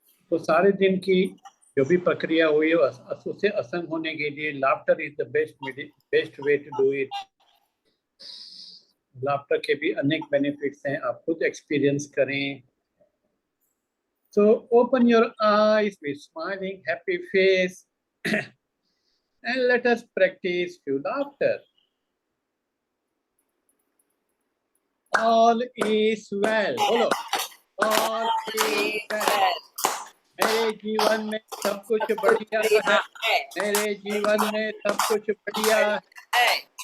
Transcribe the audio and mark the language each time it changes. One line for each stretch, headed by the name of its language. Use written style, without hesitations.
Hindi: तो सारे दिन की जो भी प्रक्रिया हुई है उससे असंग होने के लिए
English: Laughter is the best way to do it.
Hindi: Laughter के भी अनेक बेनिफिट्स हैं, आप खुद एक्सपीरियंस करें।
English: So open your eyes with smiling happy face and let us practice few laughter. All is well. बोलो, all is well.
Hindi: मेरे जीवन में सब कुछ बढ़िया है, मेरे जीवन में सब कुछ बढ़िया है।